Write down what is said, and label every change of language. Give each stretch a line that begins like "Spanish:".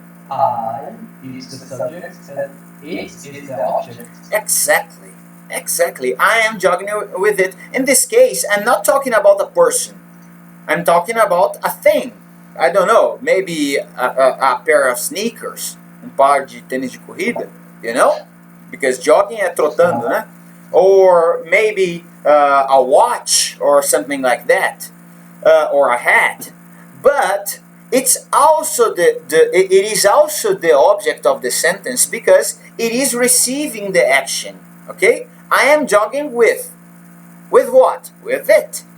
English: I is the subject and it is the object. Exactly. Exactly. I am jogging with it. In this case, I'm not talking about a person. I'm talking about a thing. I don't know, maybe a pair of sneakers, par de tênis de corrida, you know?
Portuguese: Because jogging é trotando, né?
English: Or maybe a watch or something like that, or a hat. But it's also it is also the object of the sentence because it is receiving the action. Okay? I am jogging with what? With it.